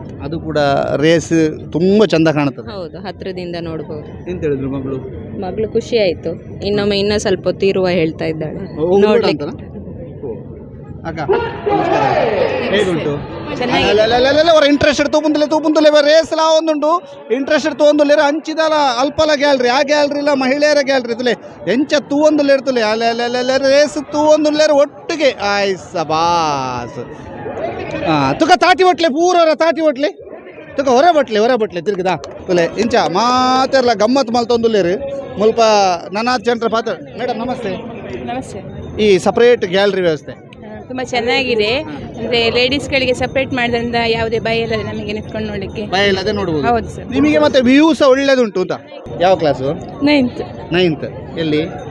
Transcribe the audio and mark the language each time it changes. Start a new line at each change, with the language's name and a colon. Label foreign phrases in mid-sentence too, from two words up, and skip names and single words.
Kannada: ಅದು ಕೂಡ ರೇಸ್ ತುಂಬ ಚಂದ ಕಾಣುತ್ತದೆ. ಹೌದು, ಹತ್ತಿರದಿಂದ ನೋಡ್ಬೋದು. ಎಂತ ಹೇಳಿದ್ರು ಮಗಳು ಖುಷಿ ಆಯಿತು. ಇನ್ನೂ ಸ್ವಲ್ಪ ಹೊತ್ತು ಇರುವ ಹೇಳ್ತಾ ಇದ್ದಾಳೆ ನೋಡ್ಲಿಕ್ಕೆ. ಹೇಗುಂಟು?
Tulu: ಇಂಟ್ರೆಸ್ಟ್ ತೂಪುಂದಲೆ ರೇಸ್ಲ ಒಂದುಂಡು ಇಂಟ್ರೆಸ್ಟ್ ತೊಗೊಂದುಲ್ಲೇರ ಹಂಚಿದಲ್ಲ ಅಲ್ಪಲ ಗ್ಯಾಲರಿ, ಆ ಗ್ಯಾಲರಿ ಇಲ್ಲ ಮಹಿಳೆಯರ ಗ್ಯಾಲರಿ ತುಲೆ ಎಂಚ ತೂವೊಂದುಲ್ಲೆ ಇರ್ತಲೆ ಅಲ್ಲೆಲ್ಲ ರೇಸ್ ತೂವೊಂದುಲ್ಲೇರ ಒಟ್ಟಿಗೆ ಆಯ್ ಸಬಾಸ್. ತುಕ ತಾಟಿ ಒಟ್ಲೆ ಪೂರವರ ತಾಟಿ ಒಟ್ಲೆ ತುಕ ಹೊರ ಬಟ್ಲೆ ತಿರ್ಗಿದ ತುಲೆ ಇಂಚ ಮಾತೆರ್ಲ ಗಮ್ಮತ್ ಮಲ್ತೊಂದುಲ್ಲೇರು ಮುಲ್ಪ ನನಾತ್ ಜನರ ಪಾತ್ರ.
Kannada: ಮೇಡಮ್ ನಮಸ್ತೆ. ನಮಸ್ತೆ. ಈ ಸಪ್ರೇಟ್ ಗ್ಯಾಲರಿ ವ್ಯವಸ್ಥೆ ತುಂಬ ಚೆನ್ನಾಗಿದೆ. ಅಂದರೆ ಲೇಡೀಸ್ಗಳಿಗೆ ಸಪ್ರೇಟ್ ಮಾಡೋದ್ರಿಂದ ಯಾವುದೇ ಭಯ ಇಲ್ಲ ನಮಗೆ ನಿಂತ್ಕೊಂಡು ನೋಡಲಿಕ್ಕೆ. ಭಯ ಇಲ್ಲದೆ ನೋಡ್ಬೋದು. ಹೌದು ಸರ್. ನಿಮಗೆ ಮತ್ತೆ ವ್ಯೂ ಸಹ ಒಳ್ಳೇದುಂಟು ಅಂತ. ಯಾವ ಕ್ಲಾಸು? 9th. ಎಲ್ಲಿ?